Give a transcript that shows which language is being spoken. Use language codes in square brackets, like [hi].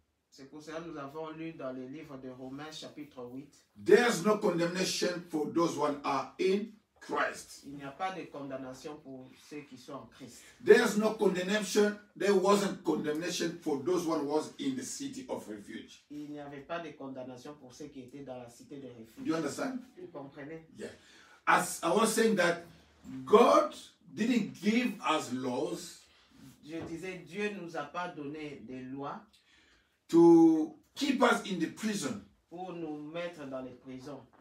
[fr] C'est pour cela que nous avons lu dans le livre de Romains chapitre 8. [en] There's no condemnation for those who are in Christ. [fr] Il n'y a pas de condamnation pour ceux qui sont en Christ. [en] There's no condemnation. There wasn't condemnation for those one was in the city of refuge. [fr] Il n'y avait pas de condamnation pour ceux qui étaient dans la cité de [en] Do [fr] refuge. [en] you understand? [fr] Vous comprenez? [en] Yeah. As I was saying that God didn't give us laws [fr] Je disais, Dieu ne nous a pas donné des lois [en] to keep us in the prison. [fr] pour nous mettre dans les prisons.